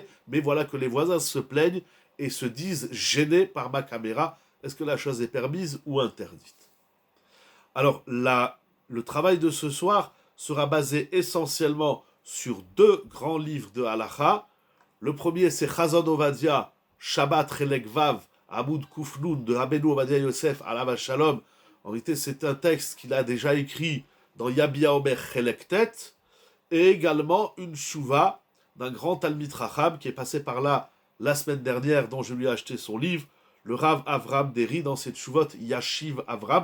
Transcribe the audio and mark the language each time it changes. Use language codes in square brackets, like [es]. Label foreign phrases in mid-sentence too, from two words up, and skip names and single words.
[fr] Mais voilà que les voisins se plaignent et se disent gênés par ma caméra. Est-ce que la chose est permise ou interdite? Alors, le travail de ce soir sera basé essentiellement sur deux grands livres de Halacha. Le premier, c'est Chazon Ovadia, Shabbat [he] חלק ו, עמוד ק"ן, [fr] de Rabbeinu Ovadia Yosef, [he] עליו השלום. [fr] En réalité, c'est un texte qu'il a déjà écrit dans Yabia Omer [he] חלק ט, [fr] et également une chouva d'un grand [he] תלמיד חכם [fr] qui est passé par là la semaine dernière, dont je lui ai acheté son livre, le Rav Avram Deri, dans cette chouvot Yashiv Avram.